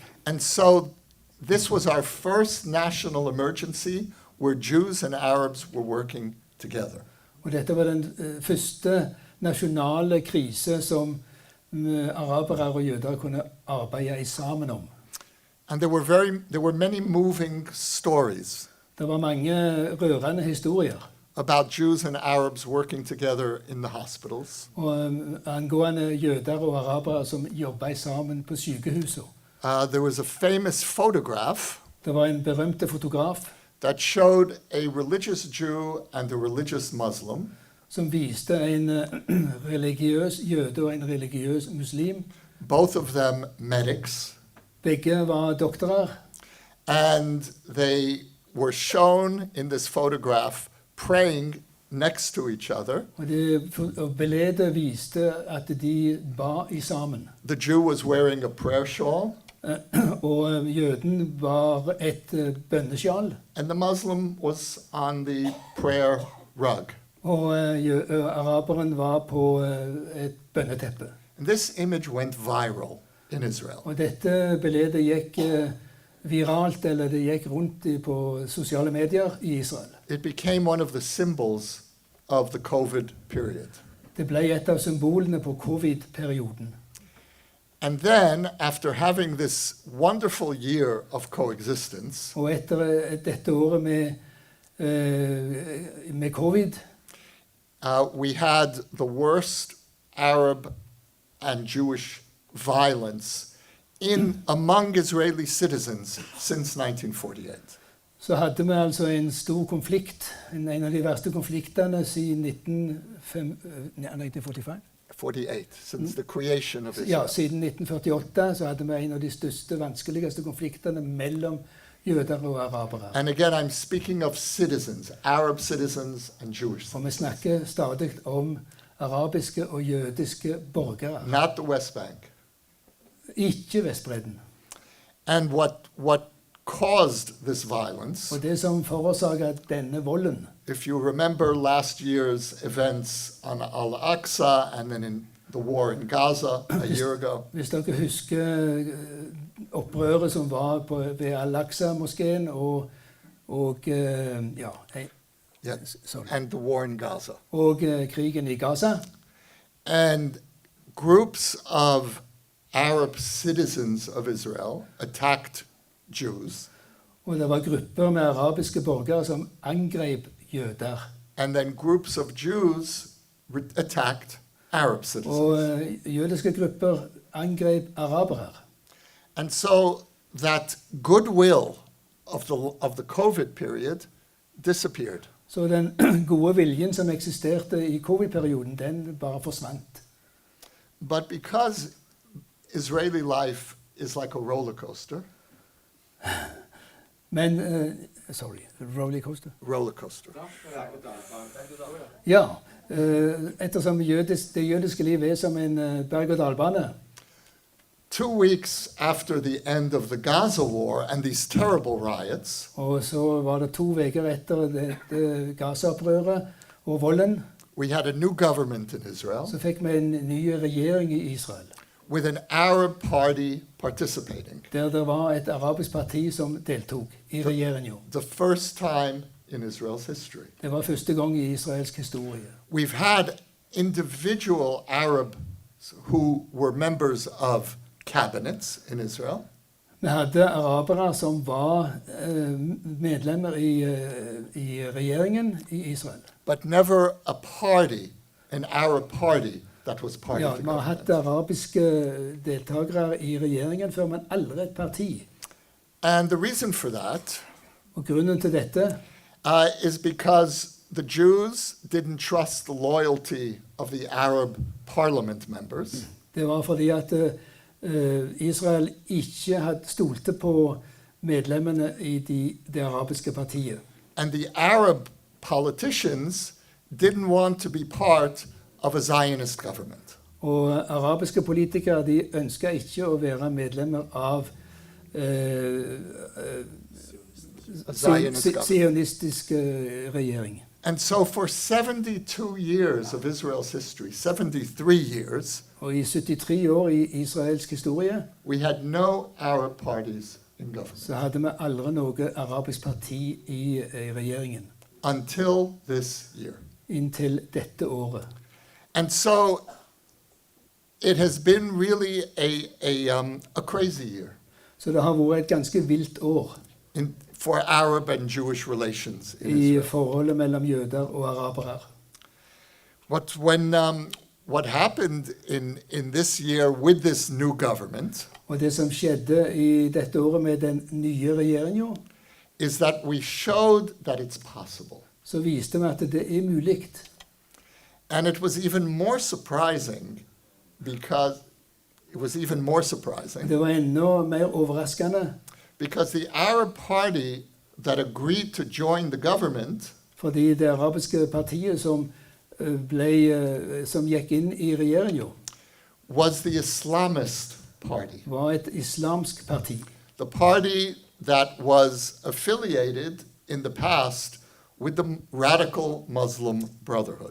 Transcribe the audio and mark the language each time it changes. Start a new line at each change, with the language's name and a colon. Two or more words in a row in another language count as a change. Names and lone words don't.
English: And so this was our first national emergency where Jews and Arabs were working together.
Norwegian: Og dette var den første nasjonale krise som arabere og jøder kunne arbeide sammen om.
English: And there were many moving stories
Norwegian: Det var mange rørende historier.
English: about Jews and Arabs working together in the hospitals.
Norwegian: Og angående jøder og arabere som jobbet sammen på sykehusene.
English: There was a famous photograph
Norwegian: Det var en berømte fotograf
English: that showed a religious Jew and a religious Muslim
Norwegian: som viste en religiøs jøde og en religiøs muslim.
English: both of them medics,
Norwegian: Begge var doktorer,
English: and they were shown in this photograph praying next to each other.
Norwegian: og bildet viste at de ba i sammen.
English: The Jew was wearing a prayer shawl,
Norwegian: Og jøden var et bønneskjal,
English: and the Muslim was on the prayer rug.
Norwegian: og araberen var på et bønneteppe.
English: And this image went viral in Israel.
Norwegian: Og dette bildet gikk viralt, eller det gikk rundt på sosiale medier i Israel.
English: It became one of the symbols of the COVID period.
Norwegian: Det ble et av symbolene på covid-perioden.
English: And then, after having this wonderful year of coexistence,
Norwegian: Og etter dette året med covid,
English: we had the worst Arab and Jewish violence among Israeli citizens since 1948.
Norwegian: så hadde vi altså en stor konflikt, en av de verste konfliktene siden 1945.
English: 48, since the creation of Israel.
Norwegian: Ja, siden 1948 så hadde vi en av de største, vanskeligste konfliktene mellom jøder og arabere.
English: And again, I'm speaking of citizens, Arab citizens and Jewish
Norwegian: Og vi
English: citizens,
Norwegian: snakker stadig om arabiske og jødiske borgere,
English: not the West Bank.
Norwegian: ikke Vestbredden.
English: And what caused this violence,
Norwegian: Og det som forårsaket denne volden,
English: if you remember last year's events on Al-Aqsa and then in the war in Gaza a year ago,
Norwegian: hvis dere husker opprøret som var ved Al-Aqsa-moskeen
English: and the war in Gaza.
Norwegian: og krigen i Gaza,
English: And groups of Arab citizens of Israel attacked Jews,
Norwegian: og det var grupper med arabiske borgere som angrep jøder.
English: and then groups of Jews attacked Arab citizens.
Norwegian: Og jødiske grupper angrep arabere.
English: And so that goodwill of the COVID period disappeared.
Norwegian: Så den gode viljen som eksisterte i covid-perioden, den bare forsvant.
English: But because Israeli life is like a roller coaster,
Norwegian: Men
English: roller coaster. roller coaster.
Norwegian: Ja, ettersom det jødiske livet er som en berg-og-dal-bane.
English: 2 weeks after the end of the Gaza war and these terrible riots,
Norwegian: Og så var det 2 uker etter Gaza-opprøret og volden.
English: we had a new government in Israel
Norwegian: så fikk vi en ny regjering i Israel,
English: with an Arab party participating.
Norwegian: der det var et arabisk parti som deltok i regjeringen.
English: The first time in Israel's history.
Norwegian: Det var første gang i israelsk historie.
English: We've had individual Arabs who were members of cabinets in Israel,
Norwegian: Vi hadde arabere som var medlemmer i regjeringen i Israel.
English: but never a party, an Arab party that was part
Norwegian: Ja,
English: of the
Norwegian: vi har hatt
English: government.
Norwegian: arabiske deltakere i regjeringen før, men aldri et parti.
English: And the reason for that
Norwegian: Og grunnen til dette
English: is because the Jews didn't trust the loyalty of the Arab parliament members.
Norwegian: det var fordi at Israel ikke hadde stolte på medlemmene i det arabiske partiet.
English: And the Arab politicians didn't want to be part of a Zionist government.
Norwegian: Og arabiske politikere de ønska ikke å være medlemmer av
English: A Zionist government.
Norwegian: sionistisk regjering.
English: And so for 72 years of Israel's history, 73 years,
Norwegian: Og i 73 år i israelsk historie
English: we had no Arab parties in government
Norwegian: så hadde vi aldri noe arabisk parti i regjeringen.
English: until this year.
Norwegian: Inntil dette året.
English: And so it has been really a crazy year
Norwegian: Så det har vært et ganske vilt år
English: for Arab and Jewish relations in
Norwegian: i
English: Israel.
Norwegian: forholdet mellom jøder og arabere.
English: What happened in this year with this new government
Norwegian: Og det som skjedde i dette året med den nye regjeringen,
English: is that we showed that it's possible.
Norwegian: så viste vi at det er mulig.
English: And it was even more surprising because
Norwegian: Det var enda mer overraskende,
English: because the Arab party that agreed to join the government
Norwegian: fordi det arabiske partiet som gikk inn i regjeringen,
English: was the Islamist party.
Norwegian: var et islamsk parti.
English: The party that was affiliated in the past with the radical Muslim Brotherhood.